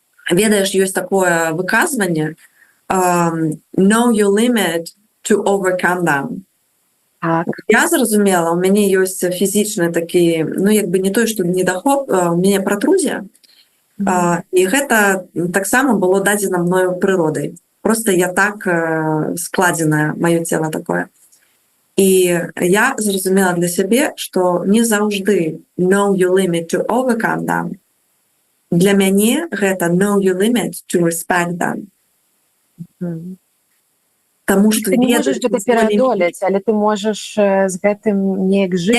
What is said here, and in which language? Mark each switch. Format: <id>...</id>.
<be>Ведаеш, ёсць такое выказванне</be> <en>know your limit to overcome them.</en> <be>Я зразумела, у мяне ёсць фізічны такі, ну, як бы не той, што недахоп, у мяне пратрузія, і гэта таксама было дадзена мною прыродай. Просто я так складзеная, маё цела такое. І я зразумела для сябе, што не заўжды</be> <en>know your limit to overcome them.</en> <be>Для мяне гэта</be> <en>know your limit to respect them.</en> <be>Таму што ты не можаш гэта пераадолець, але ты можаш з гэтым неяк жыць.</be>